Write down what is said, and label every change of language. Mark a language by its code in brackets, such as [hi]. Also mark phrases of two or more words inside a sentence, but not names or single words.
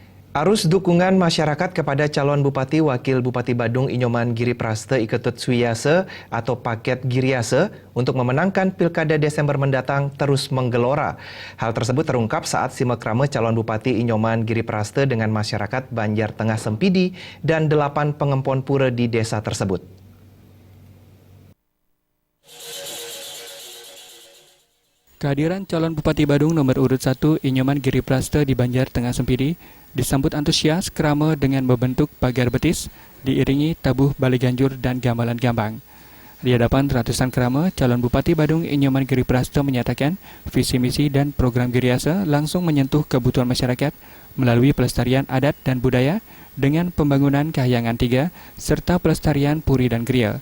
[id] Arus dukungan masyarakat kepada calon Bupati Wakil Bupati Badung Inyoman Giripraste Iketut Suyase atau Paket Giriase untuk memenangkan Pilkada Desember mendatang terus menggelora. Hal tersebut terungkap saat simekrame calon Bupati Inyoman Giripraste dengan masyarakat Banjar Tengah Sempidi dan 8 pengempon pura di desa tersebut. Kehadiran calon Bupati Badung nomor urut 1 Inyoman Giripraste di Banjar Tengah Sempidi disambut antusias kerama dengan membentuk pagar betis, diiringi tabuh bali ganjur dan gamelan gambang. Di hadapan ratusan kerama, calon Bupati Badung Inyoman Giripraste menyatakan visi misi dan program Giriase langsung menyentuh kebutuhan masyarakat melalui pelestarian adat dan budaya dengan pembangunan Kahyangan 3 serta pelestarian puri dan geria.